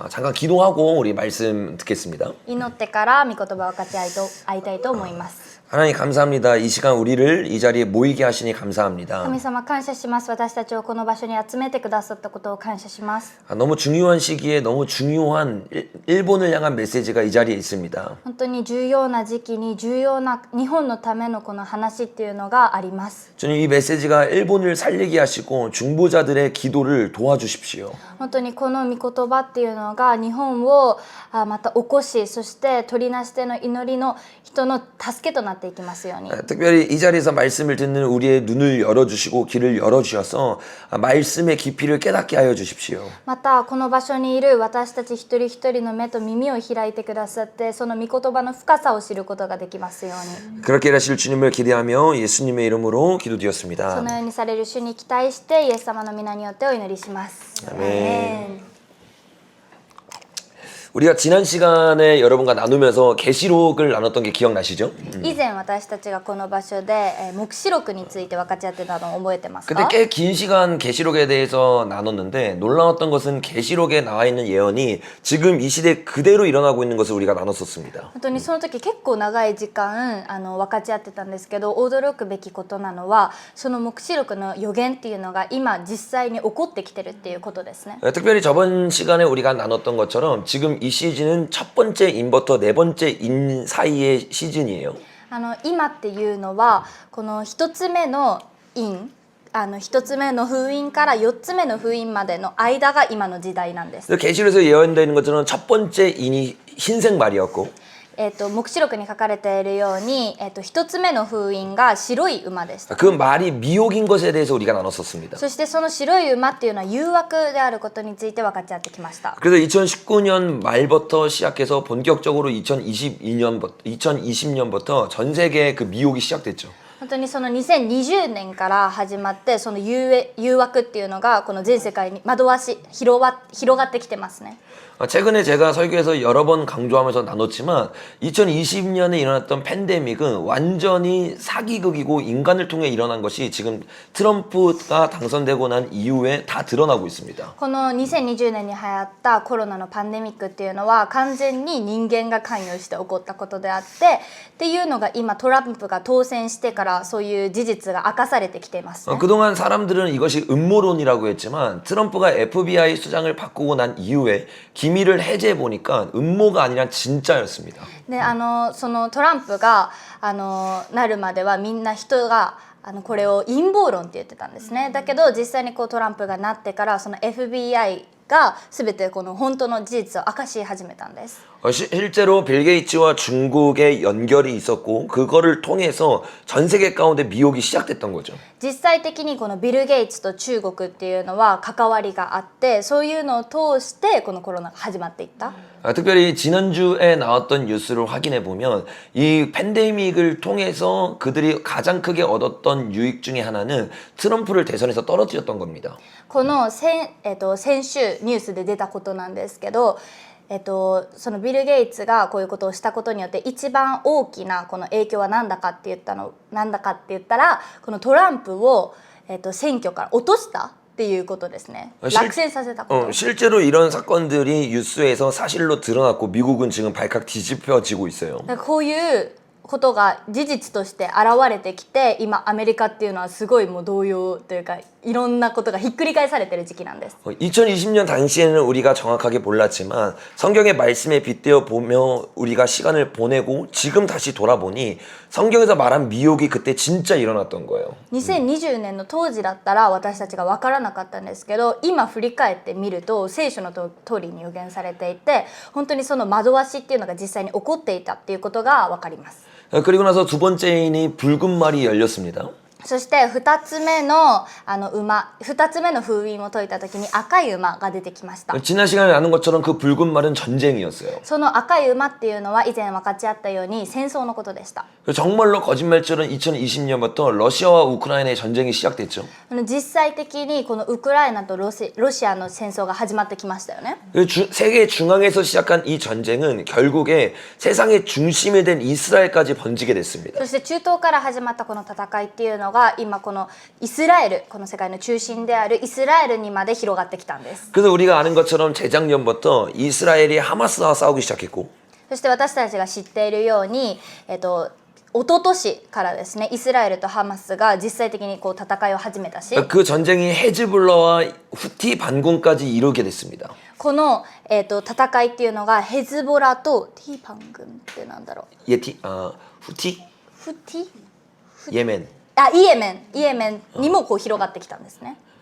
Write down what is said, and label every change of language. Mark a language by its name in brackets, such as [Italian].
[Korean] 잠깐 기도하고 우리 말씀 듣겠습니다. [Japanese] 祈ってから御言葉を分かち合いたいと思います。 [Korean] 하나님 감사합니다. 이 시간 우리를 이 자리에 모이게 하시니 감사합니다. [Japanese] 神様感謝します。私たちをこの場所に集めてくださったことを感謝します。 [Korean] 너무 중요한 시기에 너무 중요한 일본을 향한 메시지가 이 자리에 있습니다. [Japanese] 本当に重要な時期に重要な日本のためのこの話っていうのがあります。 [Korean] 주님 이 메시지가 일본을 살리게 하시고 중보자들의 기도를 도와주십시오. [Japanese] 本当にこの御言葉っていうのが日本をまた起こし、そして取りなしての祈りの人の助けとなっていきますように。 [Korean] 특별히 이 자리에서 말씀을 듣는 우리의 눈을 열어주시고 귀를 열어주셔서 말씀의 깊이를 깨닫게 하여 주십시오. [Japanese] またこの場所にいる私たち一人一人の目と耳を開いてくださって、その御言葉の深さを知ることができますように。 [Korean] 그렇게 하실 주님을 기대하며 예수님의 이름으로 [Japanese] そ [Korean] 기도드렸습니다. [Japanese] のようにされる主に期待してイエス様の皆によってお祈りします。 [Korean] 아멘. 우리가 지난 시간에 여러분과 나누면서 계시록을 나눴던 게 기억나시죠? [Japanese] 以前私たちがこの場所で黙示録について分かち合ってたのを覚えてます [Korean] 그때 꽤 긴 시간 계시록에 대해서 나눴는데 놀라웠던 것은 계시록에 나와 있는 예언이 지금 이 시대에 그대로 일어나고 있는 것을 우리가 나눴었습니다. [Japanese] 本当にその時結構長い時間分かち合ってたんですけど、驚くべきことなのはその黙示録の予言っていうのが今実際に起こってきてるっていうことですね。 [Korean] 특별히 저번 시간에 우리가 나눴던 것처럼 지금 이 시즌은 첫 번째 인부터 네 번째 인 사이의 시즌이에요. [Japanese] 今っていうのはこの一つ目の印、一つ目の封印から四つ目の封印までの間が今の時代なんです。 [Korean] 계시록에서 예언되는 것처럼 첫 번째 인이 흰색 말이었고 [Japanese] 黙示録に書かれているように、一つ目の封印が白い馬でした。 [Korean] 그 말이 미혹인 것에 대해서 우리가 나눴었습니다. [Japanese] そしてその白い馬っていうのは誘惑であることについて分かち合ってきました。 [Korean] 그래서 2019년 말부터 시작해서 본격적으로 2020년부터 전 세계에 그 미혹이 시작됐죠. [Japanese] 本当にその2020年から始まってその誘惑っていうのがこの全世界に惑わし広がってきてますね。 [Korean] 최근에 제가 설교에서 여러 번 강조하면서 나눴지만 2020년에 일어났던 팬데믹은 완전히 사기극이고 인간을 통해 일어난 것이 지금 트럼프가 당선되고 난 이후에 다 드러나고 있습니다. [Japanese] この2020年に流行ったコロナのパンデミックっていうのは完全に人間が関与して起こったことであっていうのが今トランプが当選してからそういう事実が明かされてきていますね。 [Korean] 그동안 사람들은 이것이 음모론이라고 했지만 트럼프가 FBI 수장을 바꾸고 난 이후에 기밀을 해제해 보니까 음모가 아니라 진짜였습니다. [Japanese] でそのトランプがなるまではみんな人がこれを陰謀論って言ってたんですね。だけど実際にこうトランプがなってからその FBI 가全てこの本当の事実を明かし始めたんです。 [Korean] 실제로 빌 게이츠와 중국의 연결이 있었고 그거를 통해서 전 세계 가운데 미혹이 시작됐던 거죠. [Japanese] 実際的にこのビル・ゲイツと中国っていうのは関わりがあって、そういうのを通してこのコロナが始まっていった。 [Korean] 특별히 지난주에 나왔던 뉴스를 확인해 보면 이 팬데믹을 통해서 그들이 가장 크게 얻었던 유익 중에 하나는 트럼프를 대선에서 떨어뜨렸던 겁니다. [Japanese] この先週ニュースで出たことなんですけど、そのビル・ゲイツがこういうことをしたことによって一番大きなこの影響は何だかって言ったらこのトランプを、選挙から落としたっていうことですね。落選させたこと。 [Korean] 실제로 이런 사건들이 뉴스에서 사실로 드러났고 미국은 지금 발칵 뒤집혀지고 있어요. [Japanese] こういうことが事実として現れてきて、今アメリカっていうのはすごいもう動揺というかいろんなことがひっくり返されてる時期なんです。 [Korean] 2020년 당시에는 우리가 정확하게 몰랐지만 성경의 말씀에 빗대어 보며 우리가 시간을 보내고 지금 다시 돌아보니 성경에서 말한 미혹이 그때 진짜 일어났던 거예요. [Japanese] 2020年の当時だったら私たちが分からなかったんですけど、今振り返ってみると聖書の通りに予言されていて、本当にその惑わしっていうのが実際に起こっていたっていうことが分かります。 [Korean] 그리고 나서 두 번째 인이 붉은 말이 열렸습니다. [Japanese] そして2つ目の封印を解いた時に赤い馬が出てきました。 [Korean] 지난 시간에 나눈 것처럼 그 붉은 말은 전쟁이었어요. [Japanese] その赤い馬っていうのは以前分かち合ったように戦争のことでした。 [Korean] 정말로 거짓말처럼 2020년부터 러시아와 우크라이나의 전쟁이 시작됐죠. [Japanese] 実際的にこのウクライナとロシアの戦争が始まってきましたよね。 [Korean] 세계 중앙에서 시작한 이 전쟁은 결국에 세상의 중심이 된 이스라엘까지 번지게 됐습니다. [Japanese] そして中東から始まったこの戦いっていうののが今このイスラエル、この世界の中心であるイスラエルにまで広がってきたんです。 [Korean] 그래서 우리가 아는 것처럼 재작년부터 이스라엘이 하마스와 싸우기 시작했고 [Japanese] そして私たちが知っているように、一昨年からですね、イスラエルとハマスが実際的にこう戦いを始めたし、 [Korean] 그 전쟁이 헤즈볼라와 후티 반군까지 이르게 됐습니다. [Japanese] この、戦いっていうのがヘズボラとティーパン軍ってなんだろう、 [Korean] 후티? [Japanese] フティ [Korean] 예멘. [Japanese] イエメンにもこう広がってきたんですね。